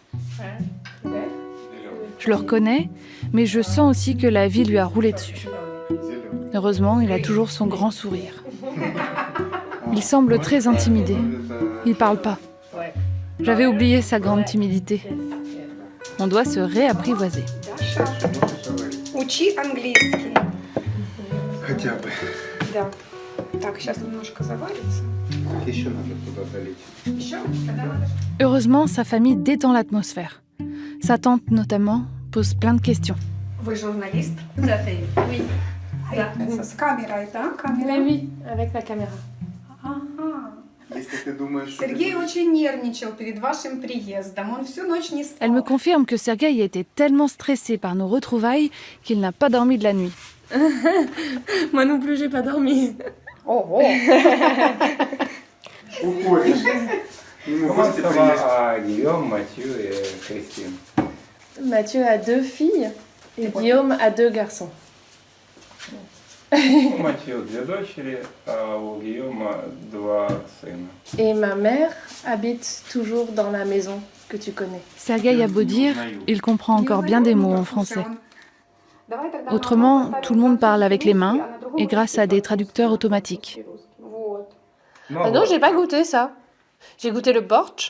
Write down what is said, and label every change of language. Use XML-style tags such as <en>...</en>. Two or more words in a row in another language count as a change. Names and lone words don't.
<fr>Je le reconnais, mais je sens aussi que la vie lui a roulé dessus. Heureusement, il a toujours son grand sourire. Il semble très intimidé. Il parle pas. J'avais oublié sa grande timidité. On doit se réapprivoiser.</fr> <ru>Учи английский. Хотя бы. Да. Так, сейчас немножко заварится. Еще надо туда долить. Еще? Тогда надо.</ru> <fr>Heureusement, sa famille détend l'atmosphère. Sa tante, notamment, pose plein de questions.</fr> <ru>Вы журналист?</ru> <fr>Tout à fait. Oui.</fr> <ru>Да. С камерой, да? Камера?</ru> <fr>Oui, avec la caméra.</fr> <ru>Ага. Если ты думаешь, что Сергей очень нервничал перед вашим приездом. Он всю ночь не спал.</ru> <fr>Elle me confirme que Sergueï était tellement stressé par nos retrouvailles qu'il n'a pas dormi de la nuit. Moi non plus, j'ai pas dormi. Oh, oh. Comment ça va à Guillaume, Mathieu et Christine? Mathieu a 2 filles et Guillaume a 2 garçons.</fr> <ru>У Матью 2 дочери, а у Гийома 2 сына.</ru> <fr>Et ma mère habite toujours dans la maison que tu connais. Sergueï a beau dire, il comprend encore bien des mots en français. Autrement, tout le monde parle avec les mains et grâce à des traducteurs automatiques. Ah non, j'ai pas goûté ça. J'ai goûté le bortsch.</fr>